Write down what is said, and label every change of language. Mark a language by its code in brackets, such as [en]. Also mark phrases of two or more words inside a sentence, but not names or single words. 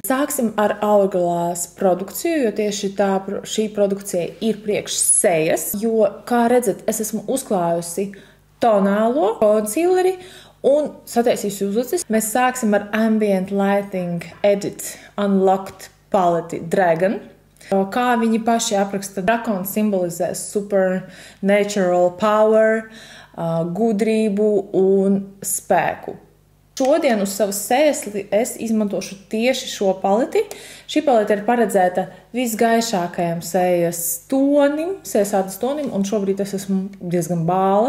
[lv] Sāksim ar Hourglass produkciju, jo tieši šī produkcija ir priekš sejas, jo, kā redzat, es esmu uzklājusi tonālo concealeri un sataisījusi uzlicis. Mēs sāksim ar Ambient Lighting Edit Unlocked paleti Dragon. Kā viņi paši apraksta, drakons simbolizē [en] supernatural power, [lv] gudrību un spēku. Šodien uz savas sejas es izmantošu tieši šo paleti. Šī palete ir paredzēta visgaišākajam sejas tonim, sejas ādas tonim, un šobrīd es esmu diezgan bāla.